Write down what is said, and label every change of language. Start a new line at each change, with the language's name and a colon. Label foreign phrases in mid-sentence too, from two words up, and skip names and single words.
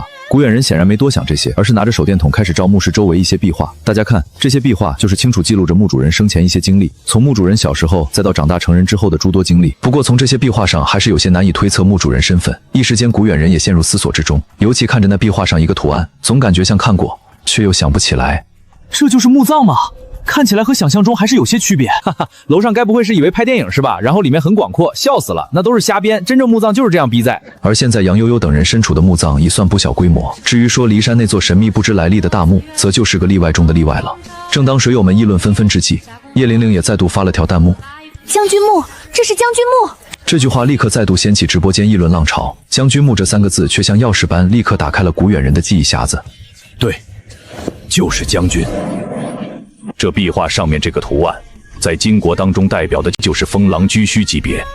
Chinese: 古遠人顯然沒多想這些，而是拿着手電筒開始照墓室周圍一些壁畫。大家看，這些壁畫就是清楚記錄着墓主人生前一些經歷，從墓主人小時候再到長大成人之後的諸多經歷。不過從這些壁畫上還是有些難以推測墓主人身份。一時間，古遠人也陷入思索之中，尤其看着那壁畫上一個圖案，總感覺像看過，卻又想不起來。這就是墓葬嗎？看起來和想象中還是有些区別。哈哈，楼上该不会是以为拍電影是吧？然後裡面很廣闊，笑死了，那都是瞎編，真正墓葬就是這樣逼在。而現在楊悠悠等人身處的墓葬已算不小規模，至於說驪山那座神秘不知來歷的大墓，則就是個例外中的例外了。正當水友們議論紛紛之際，葉玲玲也再度發了條彈幕： 將軍墓，這是將軍墓。這句話立刻再度掀起直播間議論浪潮，將軍墓這3個字卻像鑰匙般立刻打開了古遠人的記憶匣子。對，就是將軍。這壁畫上面這個圖案，在金國當中代表的就是封狼居胥級別。